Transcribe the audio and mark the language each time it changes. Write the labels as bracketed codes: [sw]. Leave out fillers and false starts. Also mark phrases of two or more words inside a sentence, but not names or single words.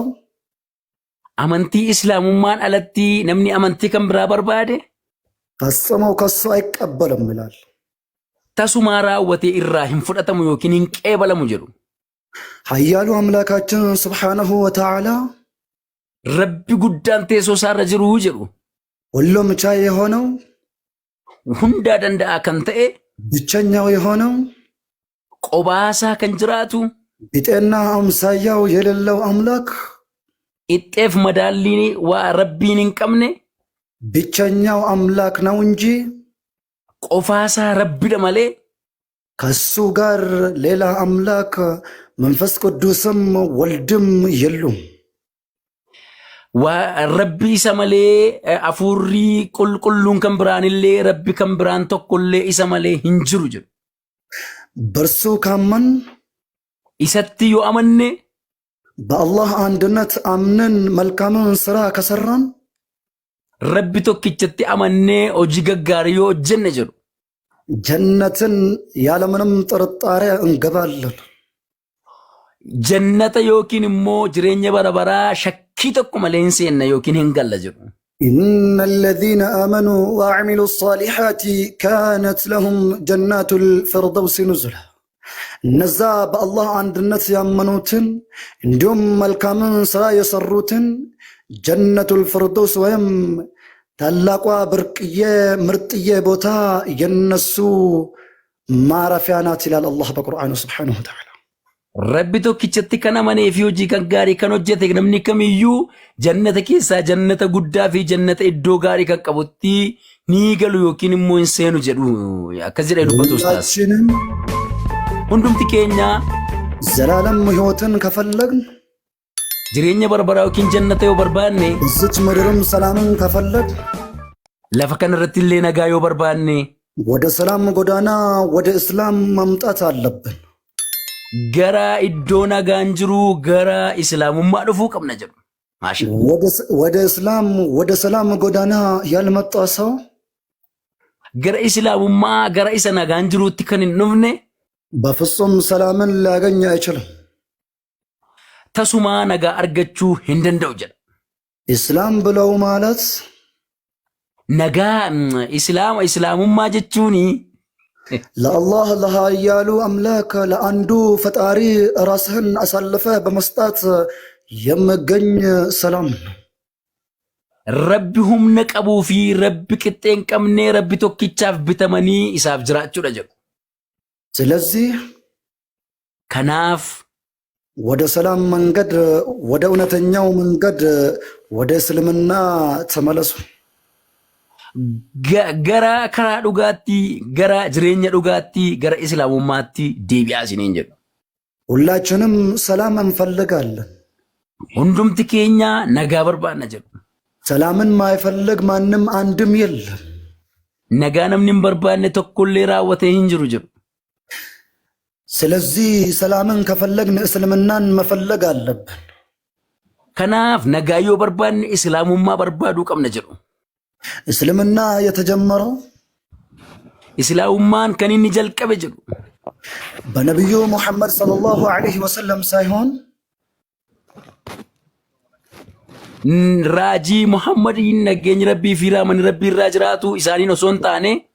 [om] amantii islaamummaan alatti namni amantii kan biraa barbaade [am] ፈጽሞ ከሱ አይቀበልም ይላል። [om] tasumaa raawwatee irraa hin fudhatamu yookiin hin qeebalamu jedhu. [am] ኃያሉ አምላካችን [ar] سبحانه وتعالى [om] rabbi guddaan teessoo isaarra jiru jedhu. [am] ሁሉም ቻይ የሆነው [om] hundaa danda'a kan ta'e [am] ብቸኛው የሆነው [om] qobaasaa kan jiraatu [am] ቢጤና አምሳያው የሌለው አምላክ [om] ixxeef madaalliin waa rabbiin hin qabne [am] ብቸኛው አምላክ ነው እንጂ [om] qofaasaa rabbidha malee [am] ከሱ ጋር ሌላ አምላክ መንፈስ ቅዱስም ወልድም የሉም። [om] waa rabbi isa malee afuurrii qulqulluun kan biraanillee rabbi kan biraan tokkollee isa malee hin jiru jedhu. [am] በእርሱ ካመን [om] isatti yoo amanne [am] በአላህ አንድነት አምነን መልካምን ስራ ከሰራን [om] rabbi tokkichatti amannee hojii gaggaarii yoo hojjenne jedhu. [am] ጀነትን ያለምንም ጥርጣሬ እንገባለን። [om] jannata yookiin immoo jireenya bara baraa shakkii tokko malee hin seenna yookiin hin galla jedhu. [ar] إن الذين آمنوا وعملوا الصالحات كانت لهم جنات الفردوس نزلا [am] እነዛ በአላህ አንድነት ያመኑትን እንዲሁም መልካምን ስራ የሰሩትን [ar] جنة الفردوس [am] ወይም ታላቋ ብርቅዬ ምርጥዬ ቦታ የነሱ ማረፊያ ናት ይላል አላህ በቁርአኑ [ar] سبحانه وتعالى። [om] rabbi tokkichatti kan amanee fi hojii kan gaarii kan hojjete namni kamiyyuu jannata keessaa jannata guddaa fi jannata iddoo gaarii kan qabutti ni galu yookiin immoo hin seenu jedhu akkas jedhee dubbatu ustaas. hundumti keenya [am] ዘላለም ህይወትን ከፈለግን [om] jireenya bara baraa yookiin jannata yoo barbaanne [am] እዚች ምድርም ሰላምን ከፈለግ [om] lafa kanarratti illee nagaa yoo barbaanne [am] ወደ ሰላም ጎዳና ወደ እስላም መምጣት አለብን። [om] gara iddoo nagaan jiru gara islaamummaa dhufuu qabna jedhu. [am] ወደ እስላም ወደ ሰላም ጎዳና ያልመጣ ሰው [om] gara islaamummaa gara isa nagaan jiruutti kan hin dhufne [am] በፍጹም ሰላምን ሊያገኝ አይችልም። [om] tasumaa nagaa argachuu hin danda'u jedha. [am] ኢስላም ብለው ማለት [om] nagaa islaamummaa jechuuni [am] ለአላህ ለኃያሉ አምላክ ለአንዱ ፈጣሪ ራስህን አሳልፈህ በመስጣት የሚገኝ ሰላም ነው። [om] rabbi humna qabuu fi rabbi qixxee hin qabne rabbi tokkichaaf bitamanii isaaf jiraachuudha jedhu. [am] ስለዚህ [om] kanaaf [am] ወደ ሰላም መንገድ ወደ እውነተኛው መንገድ ወደ እስልምና ተመለሱ። [om] gara karaa dhugaatti gara jireenya dhugaatti gara islaamummaatti deebi'aa isiniin jedhu. [am] ሁላችንም ሰላም እንፈልጋለን። [om] hundumti keenya nagaa barbaanna jedhu. [am] ሰላምን ማይፈልግ ማንም አንድም የለም። [om] nagaa namni hin barbaanne tokkollee raawwatee hin jiru jedhu. [am] ስለዚህ ሰላምን ከፈለግን እስልምናን መፈለግ አለብን። [om] kanaaf nagaa yoo barbaanne islaamummaa barbaaduu qabna jedhu. [am] እስልምና የተጀመረው [om] islaamummaan kan inni jalqabe jedhu [am] በነብዩ ሙሐመድ [ar] صلى الله عليه وسلم [am] ሳይሆን [om] raajii muhammadiin nageenyi rabbii fi raamanni rabbii irraa jiraatu isaaniin osoo hin taane